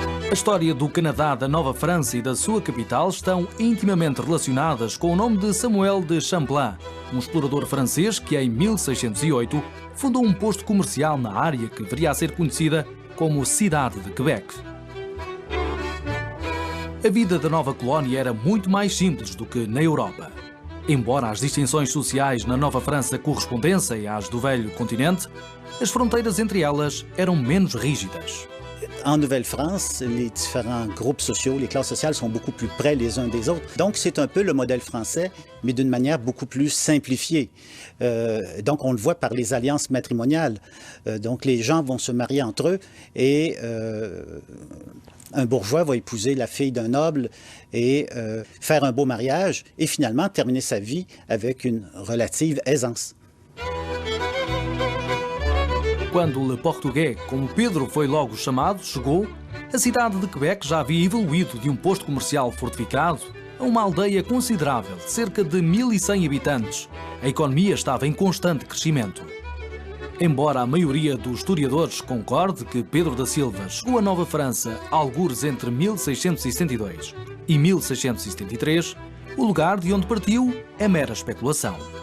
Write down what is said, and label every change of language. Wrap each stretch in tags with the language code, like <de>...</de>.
<pt>A história do Canadá, da Nova França e da sua capital estão intimamente relacionadas com o nome de Samuel de Champlain, um explorador francês que em 1608 fundou um posto comercial na área que viria a ser conhecida como Cidade de Quebec. A vida da nova colónia era muito mais simples do que na Europa. Embora as distinções sociais na Nova França correspondessem às do velho continente, as fronteiras entre elas eram menos rígidas.</pt> <fr>En Nouvelle-France, les différents groupes sociaux, les classes sociales sont beaucoup plus près les uns des autres. Donc, c'est un peu le modèle français, mais d'une manière beaucoup plus simplifiée. Donc, on le voit par les alliances matrimoniales. Donc, les gens vont se marier entre eux et un bourgeois va épouser la fille d'un noble et faire un beau mariage et finalement terminer sa vie avec une relative aisance.</fr> <pt>Quando Le Portugais, como Pedro foi logo chamado, chegou, a cidade de Quebec já havia evoluído de um posto comercial fortificado a uma aldeia considerável de cerca de 1.100 habitantes. A economia estava em constante crescimento. Embora a maioria dos historiadores concorde que Pedro da Silva chegou a Nova França algures entre 1672 e 1673, o lugar de onde partiu é mera especulação.</pt>